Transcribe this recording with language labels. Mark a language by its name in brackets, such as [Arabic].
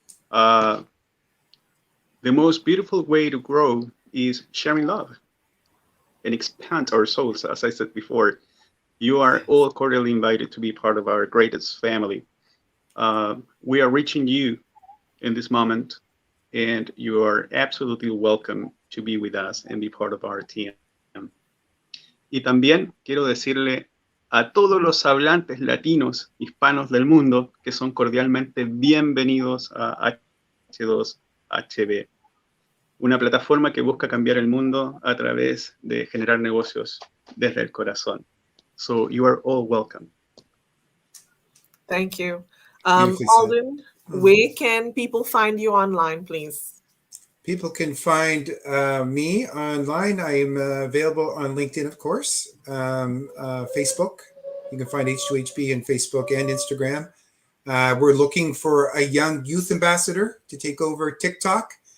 [English] Uh, the most beautiful way to grow is sharing love and expand our souls. As I said before, you are Yes. all cordially invited to be part of our greatest family. We are reaching you in this moment, and you are absolutely welcome to be with us and be part of our team. [Spanish] Y también quiero decirle a todos los hablantes latinos, hispanos del mundo, que son cordialmente bienvenidos a H2HB, una plataforma que busca cambiar el mundo a través de generar negocios desde el corazón. [English] So you are all welcome. Thank you. Beautifully said. Alden, where can people find you online, please? People can find me online. I am available on LinkedIn, of course, Facebook. You can find H2HB in Facebook and Instagram. We're looking for a young youth ambassador to take over TikTok.